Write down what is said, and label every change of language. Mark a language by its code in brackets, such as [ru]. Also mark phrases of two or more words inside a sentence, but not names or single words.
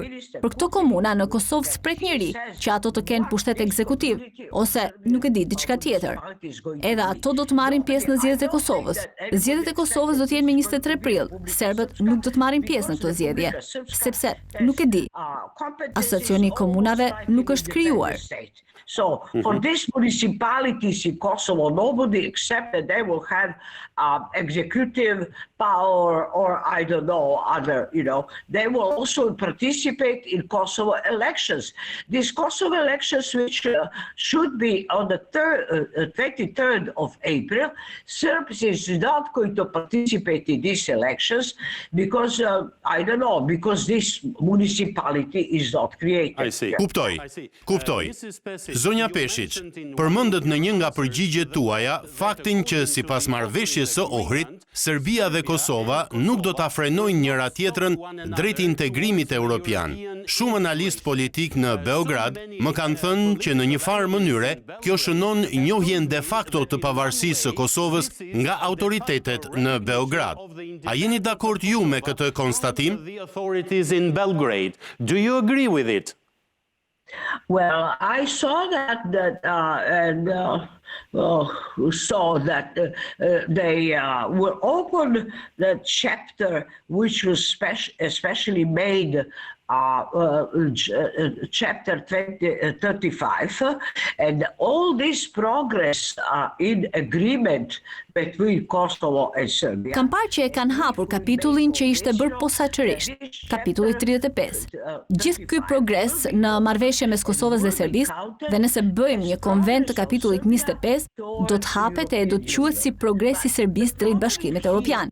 [sq] Për këto komuna në Kosovë s'pret njëri që ato të kenë pushtet ekzekutiv, ose nuk e di diçka tjetër. Edhe ato do të marrin pjesë në zgjedhjet e Kosovës. Zgjedhjet e Kosovës do të jenë me 23 prill. Serbët nuk do të marrin pjesë në këto zgjedhje, sepse nuk e di. Asociacioni i komunave nuk është krijuar. [en] So for these municipalities in Kosovo, nobody except that they will have executive power or I don't know, other, they will also participate in Kosovo elections. These Kosovo elections, which should be on the 23rd of April, Serbs is not going to participate in these elections because, I don't know, because this municipality is not created. I see. [sq] Kuptoj. Zonja Peshić, përmendët në një nga përgjigjet tuaja faktin që sipas marrëveshjes së Ohrit, Serbia dhe Kosova nuk do ta frenojnë njëra tjetrën drejt integrimit evropian. Shumë analist politik në Beograd më kanë thënë që në një farë mënyre kjo shënon njohjen [la] de facto [sq] të pavarësisë së Kosovës nga autoritetet në Beograd. A jeni dakord ju me këtë konstatim? [en] The authorities in Belgrade. Do you agree with it? Well, I saw that they will open the chapter which was especially made chapter 35, and all this progress in agreement between Kosovo and Serbia. [sq] Kam parë që e kanë hapur kapitullin që ishte bërë posaçërisht, kapitulli 35. Gjithë ky progres në marrëveshje mes Kosovës dhe Serbisë, dhe nëse bëjmë një konvent të kapitullit 25, do të hapet e do të quhet si progres i Serbisë drejt Bashkimit Evropian.